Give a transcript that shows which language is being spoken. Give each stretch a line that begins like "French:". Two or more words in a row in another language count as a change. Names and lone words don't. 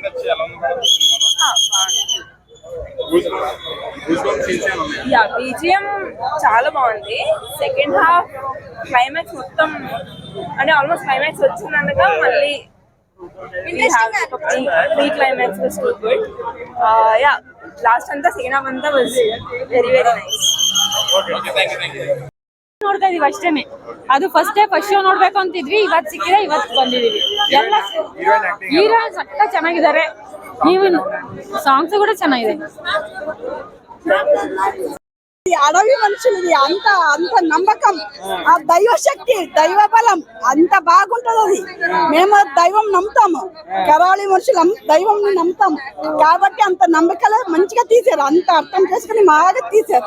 Telugu: యా బీజిఎం చాలా బాగుంది.
English: second half
Telugu: క్లైమాక్స్ మొత్తం అంటే ఆల్మోస్ట్ క్లైమాక్స్ వచ్చిందనగా మళ్ళీ
English: pre climax was too good. ya last ಅಂತಾ second half ಅಂತ was very very nice.
Kannada: ನೋಡ್ತಾ ಇದೀವಿ ಅಷ್ಟೇನೆ. ಅದು
English: first show
Kannada: ನೋಡ್ಬೇಕು ಅಂತಿದ್ವಿ, ಇವತ್ತು ಸಿಕ್ಕಿದೆ, ಇವತ್ತು ಬಂದಿದೀವಿ. ಎಲ್ಲ ಹೀರೋಯಿನ್ ಸಕ್ಕ ಚೆನ್ನಾಗಿದ್ದಾರೆ, ನೀವು ಸಾಂಗ್ಸ್ ಕೂಡ ಚೆನ್ನಾಗಿದೆ.
Telugu: అడవి మనుషులది అంత అంత నమ్మకం, ఆ దైవ శక్తి దైవ బలం అంత బాగుంటది. మేము దైవం నమ్ముతాము, కరాళి మనుషులం దైవం నమ్ముతాం కాబట్టి అంత నమ్మకాలు మంచిగా తీసారు, అంత అర్థం చేసుకుని బాగా తీసారు.